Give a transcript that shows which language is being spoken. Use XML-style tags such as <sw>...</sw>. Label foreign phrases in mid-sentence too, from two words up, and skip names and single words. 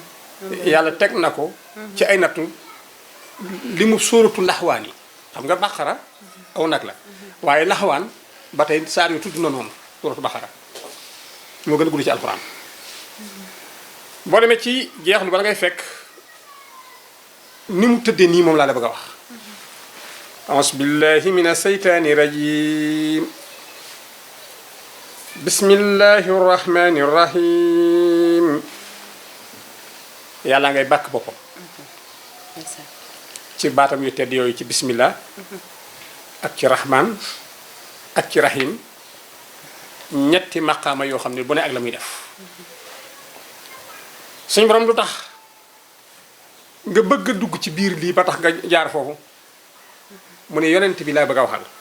<wo>yàlla teg na ko ci ay nattu li mu sóoratu laxwaan yi xam nga Baqara aw nag la waaye laxwaan ba tey saar yu tudd na noonu sóoratu Baqara moo gën a gudd ci alxuraan boo demee ci jeexlu bala ngay fekk ni mu tëddee nii moom laa la bëgg a wax</wo> <ar>أعوذ بالله من الشيطان الرجيم بسم الله الرحمن الرحيم</ar> <wo>yàlla ngay bàkk boppam ci baatam yu tedd yooyu ci bismillah ak ci rahman ak ci rahim ñetti maqaama yoo xam ne bu ne ak la muy def suñu borom lu tax nga bëgg a dugg ci biir lii ba tax nga jaar foofu mu ne yonent bi laa bëgg a waxal</wo>